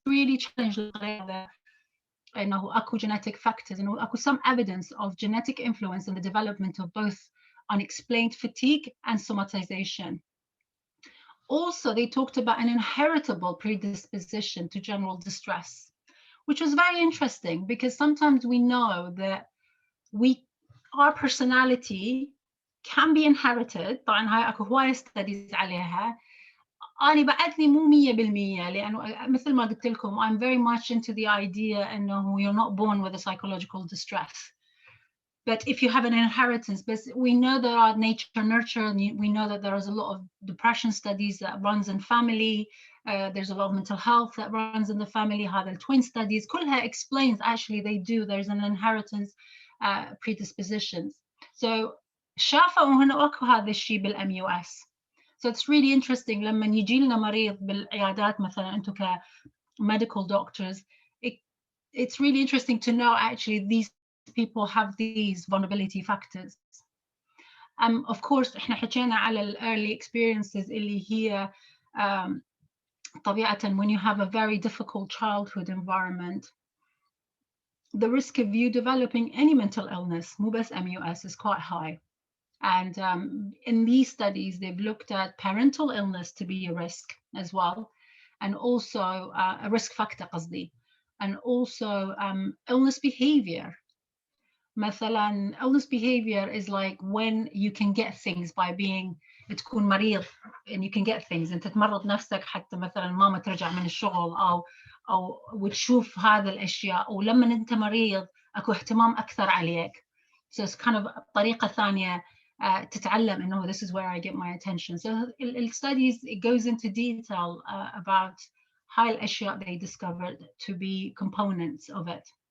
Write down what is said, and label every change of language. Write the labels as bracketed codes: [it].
[en] Really challenge the [ar] إنه أكو [en] genetic factors, إنه أكو some evidence of genetic influence in the development of both unexplained fatigue and somatization. Also, they talked about an inheritable predisposition to general distress, which was very interesting, because sometimes we know that our personality can be inherited. [ar] طبعا هاي أكو هواية studies عليها. أنا بعدني مو 100%، لأنه مثل ما قلت لكم [en] I'm very much into the idea [ar] إنه [en] you're not born with a psychological distress. But if you have an inheritance, but we know there are nature nurture, and we know that there is a lot of depression studies that runs in family. There's a lot of mental health that runs in the family. [ar] هذا [en] twin studies كلها explains actually there's an inheritance predispositions. [ar] So شافوا هنا أكو هذا الشيء بالMUS. [en] So it's really interesting [ar] لما يجي لنا مريض بالعيادات مثلا أنتم ك [en] medical doctors, it's really interesting to know actually these people have these vulnerability factors. Of course [ar] احنا حكينا على ال [en] early experiences [ar] اللي هي طبيعة [en] when you have a very difficult childhood environment, the risk of you developing any mental illness, [ar] مو بس [en] MUS, is quite high. And in these studies, they've looked at parental illness to be a risk as well, and also a risk factor [ar] قصدي, [en] and also illness behavior. مثلا illness behavior is like when you can get things by being [ar] تكون مريض [en] and you can get things. [ar] انت تمرض نفسك حتى مثلا ماما ترجع من الشغل او وتشوف هذا الاشياء، ولما انت مريض اكو اهتمام اكثر عليك. [en] So it's kind of [ar] طريقة ثانية تتعلم انه [en] this is where I get my attention. So the studies, it goes into detail about [ar] هاي الاشياء [en] they discovered to be components of it.